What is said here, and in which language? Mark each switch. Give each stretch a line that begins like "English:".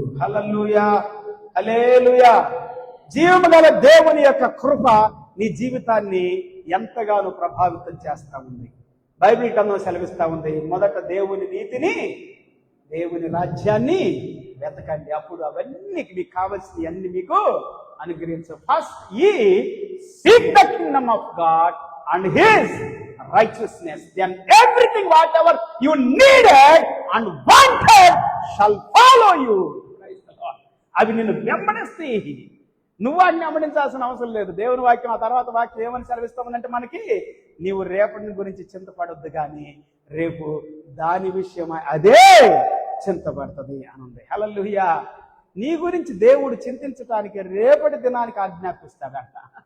Telugu: హల్లెలూయా, హల్లెలూయా. జీవము గల దేవుని యొక్క కృప నీ జీవితాన్ని ఎంతగానో ప్రభావితం చేస్తా ఉంది. బైబిల్ గ్రంథం సెలవిస్తా ఉంది, మొదట దేవుని నీతిని, దేవుని రాజ్యాన్ని వెతకండి, అప్పుడు అవన్నీ మీకు కావలసినవి అన్ని మీకు అనుగ్రహించు.
English: First ye seek the kingdom of God and his righteousness, then everything whatever you needed and wanted shall follow you. Praise the Lord.
Telugu: అవి నిన్ను వెంబడిస్తాయి, నువ్వు వాటిని వెంబడించాల్సిన అవసరం లేదు. దేవుని వాక్యం ఆ తర్వాత వాక్యం ఏమని సెలవిస్తామంటే మనకి, నీవు రేపటి గురించి చింతపడొద్దు కానీ రేపు దాని విషయమై అదే చింతపడుతుంది అని ఉంది. హల్లెలూయా. నీ గురించి దేవుడు చింతించడానికి రేపటి దినానికి ఆజ్ఞాపిస్తాడంట.